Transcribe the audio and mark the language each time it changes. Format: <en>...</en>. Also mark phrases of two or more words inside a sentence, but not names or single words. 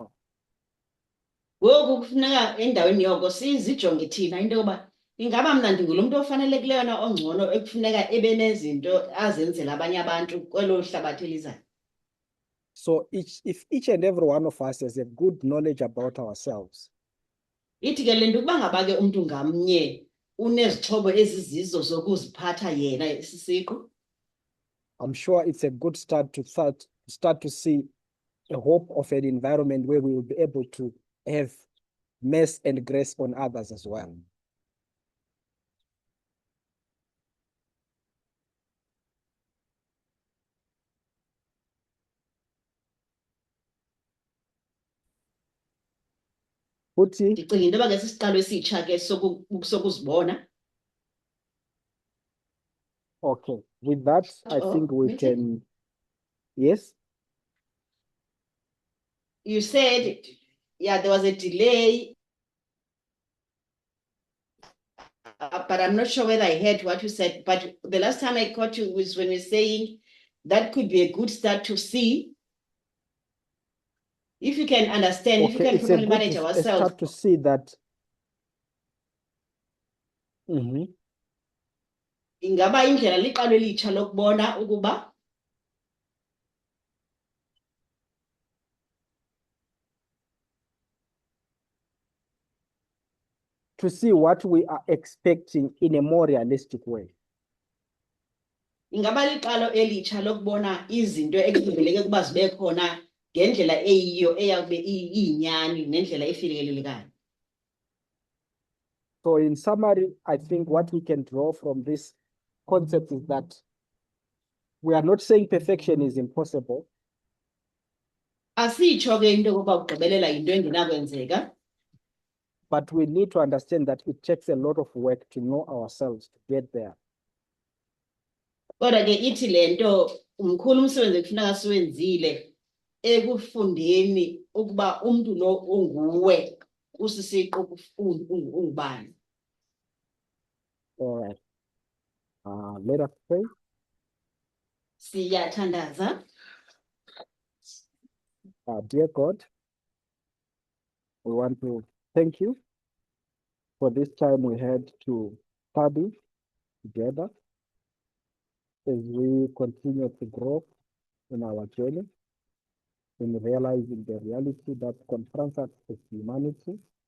<xh>Ngoku kufuneka endaweni yoko sizijonge thina into yoba ingaba mna ndingulo muntu ofanelekileyo na ongcono ekufuneka ebe nezinto azenzela abanye abantu kwelo hlabathi elizayo.</xh> <en>So if each and every one of us has a good knowledge about ourselves,</en> <xh>Ithi ke le nto ukuba ngaba ke umntu ngamnye unezixhobo ezizizo zokuziphatha yena sisiqu,</xh> <en>I'm sure it's a good start to see a hope of an environment where we will be able to have mercy and grace on others as well.</en> <xh>Futhi, ndicinga into yoba ke sisiqalo esitsha ke sokuzibona.</xh> <en>okay, with that, I think we Meeting? can, yes? You said, yeah, there was a delay. But I'm not sure whether I heard what you said. But the last time I caught you was when you're saying that could be a good start to see. If you can understand, if you Okay, can it's a properly good manage a ourselves. start to see that. Mhm.</en> <xh>Ingaba indlela liqalo elitsha lokubona ukuba</xh> <en>To see what we are expecting in a more realistic way.</en> <xh>ingaba liqalo elitsha lokubona izinto ekulindeleke ukuba zibe khona ngendlela eyiyo eyakube iyinyani nendlela efikelelekayo.</xh> <en>So in summary, I think what we can draw from this concept is that we are not saying perfection is impossible,</en> <xh>Asitsho ke into yokuba ugqibelela yinto engenakwenzeka,</xh> <en>but we need to understand that it takes a lot of work to know ourselves to get there.</en> <xh>kodwa ke ithi le nto umkhulu umsebenzi ekufuneka siwenzile ekufundeni ukuba umntu lo unguwe usisiqu ungubani.</xh> <en>All right. Let us pray.</en> <xh>Siyathandaza.</xh> <en>Dear God, we want to thank you for this time we had to study together as we continue to grow in our journey, in realizing the reality that confronts us as humanity,</en>